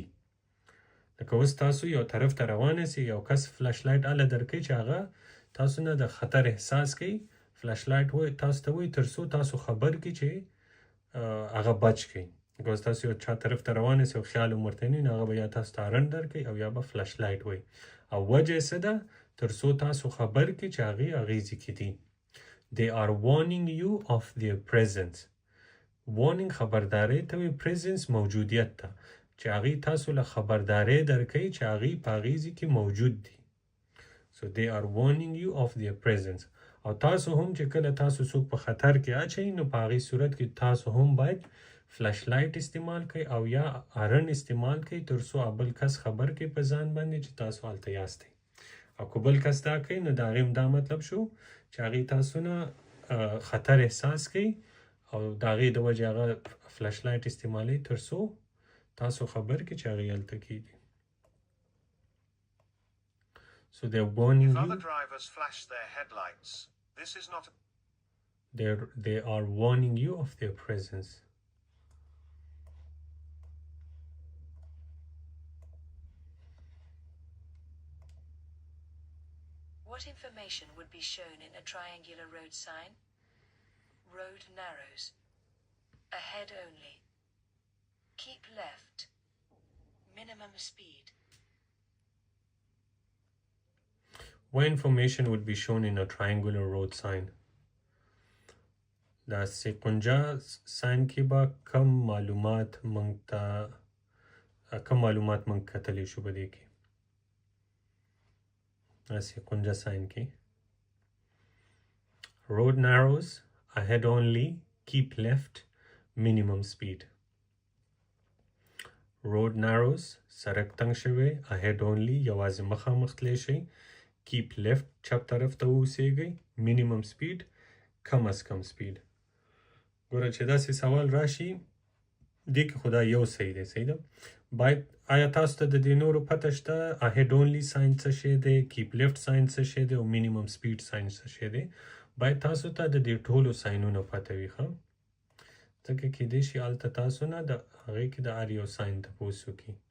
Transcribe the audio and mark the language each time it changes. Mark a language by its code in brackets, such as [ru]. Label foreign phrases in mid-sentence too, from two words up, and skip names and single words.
[ps] لکه اوس تاسو یو طرف ته روان یاستئ، یو کس [en] flash light [ps] هله درکوي چې هغه تاسو نه د خطر احساس کوي، [en] flash light [ps] تاسو ته وایي تر څو تاسو خبر کړي چې هغه بچ کړئ. لکه اوس تاسو یو چا طرف ته روان یاستئ او خیال هم ورته نه وي، نو هغه به یا تاسو ته هارن درکوي او یا به [en] flash light [ps] وایي، او وجه یې څه ده تر څو تاسو خبر کړي چې هغوی هغې ځای کې دي. [en] They are warning you of their presence. [ps] warning خبرداری ته وایي، presence موجودیت ته، چې هغوی تاسو له خبرداری درکوي چې هغوی په هغې ځای کې موجود دي. [en] So they are warning you of their presence. [ps] او تاسو هم چې کله تاسو څوک په خطر کې اچوئ، نو په هغې صورت کې تاسو هم باید [en] flash light [ps] استعمال کړئ او یا هارن استعمال کړئ تر څو بل کس خبر کړئ په ځان باندې چې تاسو هلته یاستئ. او که بل کس دا کوي نو د هغې هم دا مطلب شو چې هغې تاسو نه خطر احساس کوي او د هغې د وجې هغه [en] flash light [ps] استعمالوي تر څو تاسو خبر کړئ چې هغې هلته کېږي. [en] So they're warning If you. other drivers flash their headlights, this is not. They are warning you of their presence. What information would be shown in a triangular road sign? Road narrows. Ahead only. Keep left. Minimum speed. What information would be shown in a triangular road sign? [ps] دا سیکنجا ساین کې به کم معلومات موږ کتلی شو په دې کې. دا سیکنجا ساین کې [en] road narrows, ahead only, keep left, minimum speed. road narrows, [ps] سړک تنګ شوی، [en] ahead only، [ps] یوازې مخامخ تلی شئ، [en] keep left، [ps] چپ طرف ته اوسیږئ، [en] minimum speed، [ur] کم از کم speed. [ps] ګوره چې داسې سوال راشي دې کې خو دا یو صحیح دی صحیح ده باید آیا تاسو ته د دې نورو پته شته [en] ahead only sign [ps] څه شی دی [en] keep left sign [ps] څه شی دی او [en] minimum speed sign [ps] څه شی دی باید تاسو ته د دې ټولو ساینونو پته وي ښه ځکه کیدای شي هلته تاسو نه د هغې کې د هر یو ساین تپوس وکړي